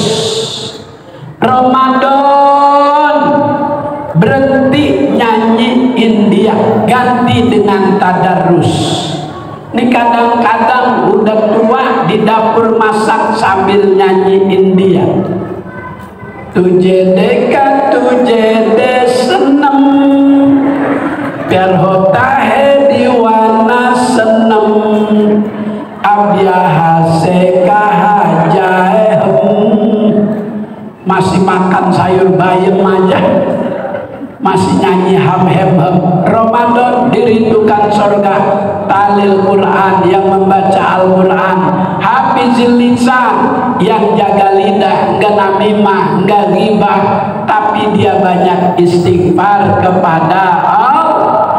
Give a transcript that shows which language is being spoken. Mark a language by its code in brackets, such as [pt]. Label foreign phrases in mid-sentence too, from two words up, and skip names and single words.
[id] Ramadan berhenti nyanyi India, ganti dengan tadarus. Ini kadang-kadang udah tua di dapur masak sambil nyanyi India. [hi] तुझे देखा तुझे दे सनम, प्यार होता है दीवाना सनम, अब यहाँ से कहाँ जाएं हम. [id] Masih makan sayur bayam aja, masih nyanyi ham-hem. Ramadan dirindukan surga. [ar] تالي القرآن, [id] yang membaca Al-Quran. [ar] حافظ اللسان, [id] yang jaga lidah, enggak namimah, enggak ghibah, tapi dia banyak istighfar kepada Allah.